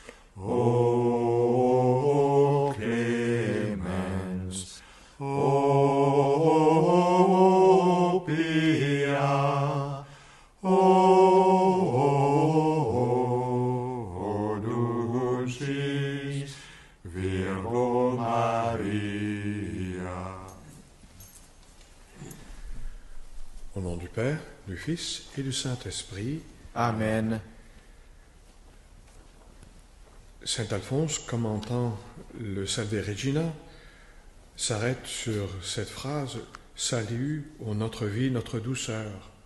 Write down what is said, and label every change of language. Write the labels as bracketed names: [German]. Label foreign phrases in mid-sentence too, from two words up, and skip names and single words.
[Latin] O clemens, o pia, o dulcis Virgo Maria. [French] Au nom du Père, du Fils et du Saint-Esprit. Amen. Saint Alphonse, commentant le Salve Regina, s'arrête sur cette phrase « Salut, ô notre vie, notre douceur ».